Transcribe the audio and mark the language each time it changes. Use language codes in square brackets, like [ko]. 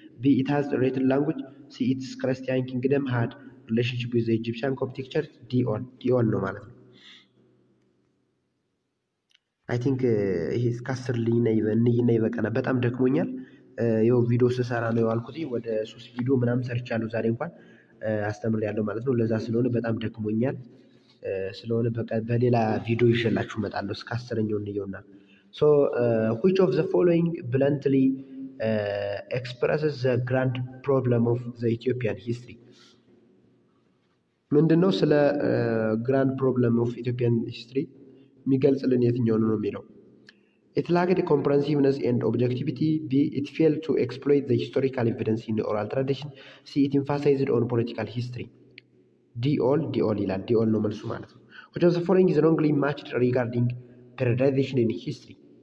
[en] B it has a written language. C its Christian kingdom had relationship with the Egyptian Coptic church. D all [am] ነው ማለት ነው። [en] አይ ቲንክ [am] ይሄ እስከ 10 ልይና ይበቃና በጣም ደክሞኛል። ይኸው ቪዲዮ ስሰራ ነው ያልኩት። ወደ 3 ቪዲዮ ምናምን ሰርቻለሁ ዛሬ እንኳን አስተምሬያለሁ ማለት ነው። ለዛ ስለሆነ በጣም ደክሞኛል። ስለሆነ በሌላ ቪዲዮ ይዤላችሁ እመጣለሁ። እስከ 10ኛው እንየውና [en] so which of the following bluntly expresses the grand problem of the Ethiopian history? [am] ምንድነው ስለ [en] grand problem of Ethiopian history [am] የሚገልጽልን የትኛው ነው የሚለው? [en] It lacked comprehensiveness and objectivity. B it failed to exploit the historical evidence in the oral tradition. C it emphasized on political history. D all [am] ይላል። [en] D all [am] ነው መልሱ ማለት ነው። [en] which of the following is wrongly matched regarding periodization in history?